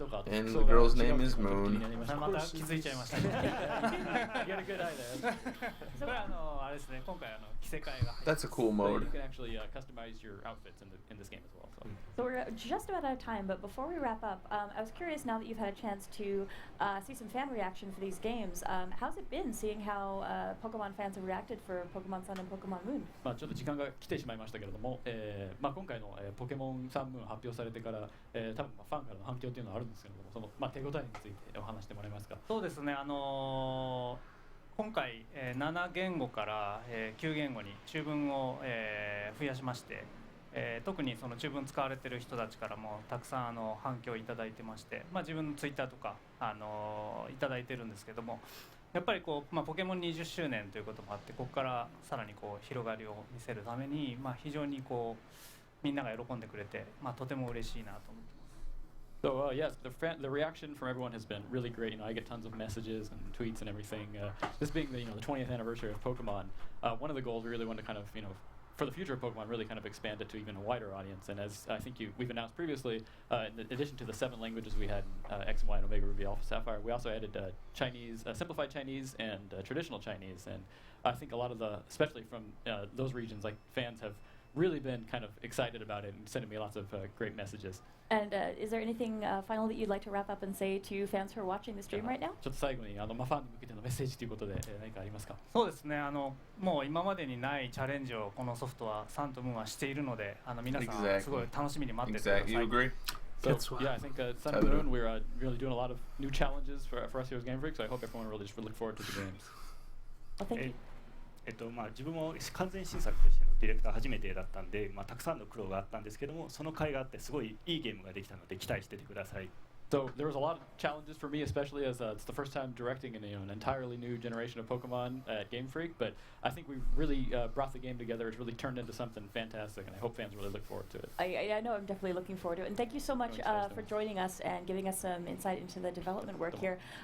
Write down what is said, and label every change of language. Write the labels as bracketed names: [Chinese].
[English] And the girl's name is Moon. [Japanese] また気づいちゃいましたね。 [English] You got a good eye there. [Japanese] これあれですね、今回着せ替えが。 [English] That's a cool So mode. you can actually customize your outfits in this game as well. So we're just about out of time, but before we wrap up, I was curious now that you've had a chance to see some fan reaction for these games. How's it been seeing how Pokemon fans have reacted for Pokemon Sun and Pokemon Moon? [Japanese] まあちょっと時間が来てしまいましたけれども、まあ今回の、ポケモンサンムーン発表されてから、多分まあファンからの反響っていうのはあるんですけれども、そのまあ手応えについてお話してもらえますか。そうですね、今回、7言語から、9言語に中文を、増やしまして、特にその中文使われている人たちからもたくさん反響いただいてまして、まあ、自分のツイッターとか、いただいてるんですけども、やっぱりこう、まあ、ポケモン20周年ということもあって、ここからさらにこう広がりを見せるために、まあ、非常にこうみんなが喜んでくれて、まあ、とても嬉しいなと思ってます。 [English] So yes, the reaction from everyone has been really great. You know, I get tons of messages and tweets and everything. This being the 20th anniversary of Pokemon, one of the goals we really want to kind of for the future of Pokemon, really kind of expand it to even a wider audience. And as I think we've announced previously, in addition to the 7 languages we had in X and Y and Omega Ruby Alpha Sapphire, we also added Chinese, simplified Chinese, and traditional Chinese. And I think a lot of especially from those regions, like fans have really been kind of excited about it and sending me lots of great messages. And is there anything final that you'd like to wrap up and say to fans who are watching the stream right now? [Japanese] ちょっと最後にまあファンに向けてのメッセージということで何かありますか。そうですね、もう今までにないチャレンジをこのソフトはサンとムーンはしているので、皆さんすごい楽しみに待っててください。 [English] Exactly. You agree? So yeah, I think Sun and Moon, we're really doing a lot of new challenges for us here as Game Freak. So I hope everyone really just look forward to the games. Well, thank you. [Japanese] まあ、自分も完全新作としてのディレクター初めてだったんで、まあ、たくさんの苦労があったんですけども、その甲斐があってすごいいいゲームができたので期待しててください。 [English] So there was a lot of challenges for me, especially as it's the first time directing an entirely new generation of Pokemon at Game Freak. But I think we've really brought the game together. It's really turned into something fantastic, and I hope fans really look forward to it. I know I'm definitely looking forward to it. And thank you so much for joining us and giving us some insight into the development work here.